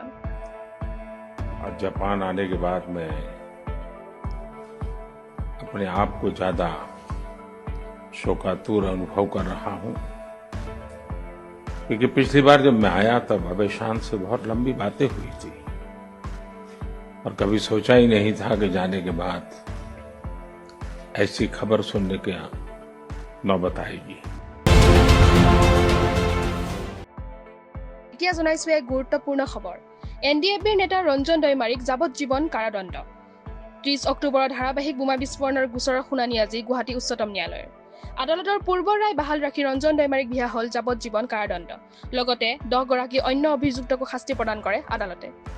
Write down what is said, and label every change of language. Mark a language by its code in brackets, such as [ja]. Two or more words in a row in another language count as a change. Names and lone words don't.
[hi] और जापान आने के बाद मैं अपने आप को ज्यादा शोकातुर अनुभव कर रहा हूं क्योंकि पिछली बार जब मैं आया तब अभय शांत से बहुत लंबी बातें हुई थी और कभी सोचा ही नहीं था कि जाने के बाद ऐसी खबर सुनने के नौबत आएगी [as] এতিয়া জনাইছো এক গুৰুত্বপূৰ্ণ খবৰ এনডিএফবিৰ নেতা ৰঞ্জন দৈমাৰীক যাৱজ্জীৱন কাৰাদণ্ড 30 অক্টোবৰত ধাৰাবাহিক বোমা বিস্ফোৰণৰ গোচৰৰ শুনানি আজি গুৱাহাটী উচ্চতম ন্যায়ালয়ৰ আদালতৰ পূৰ্বৰ ৰায় বাহাল ৰাখি ৰঞ্জন দৈমাৰীক বিহা হ'ল যাৱজ্জীৱন কাৰাদণ্ড লগতে 10 গৰাকী অন্য অভিযুক্তকো শাস্তি প্ৰদান কৰে আদালতে